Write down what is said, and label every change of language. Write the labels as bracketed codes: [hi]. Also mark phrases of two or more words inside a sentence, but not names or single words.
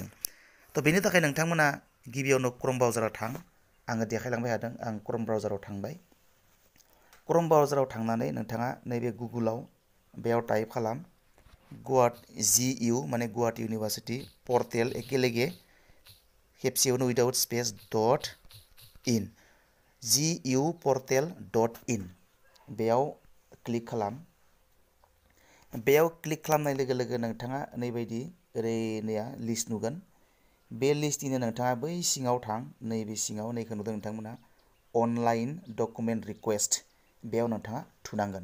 [brx] थ' बेनि थाखाय नोंथांमोना गिबियावनो क्रम ब्राउजाराव थां। आङो देखायलांबाय थादों। आं क्रम ब्राउजाराव थांबाय। क्रम ब्राउजाराव थांनानै नोंथाङा नैबे गुगोलाव बेयाव टाइप खालाम GU माने गुवाहाटी इउनिभारसिटि पर्टेल एकेलेगे खेबसेयावनो [en] without space [brx] .in GU portal.in बेयाव क्लिक खालाम। बेयाव क्लिक खालामनाय लोगो लोगो नोंथाङा नैबायदि ओरैनो लिस्ट नुगोन। बे लिस्टनिनो नोंथाङा बै सिङाव थां। नैबे सिङाव नैखौ नुदों नोंथांमोना [en] online document request [brx] बेयाव नोंथाङा थुनांगोन।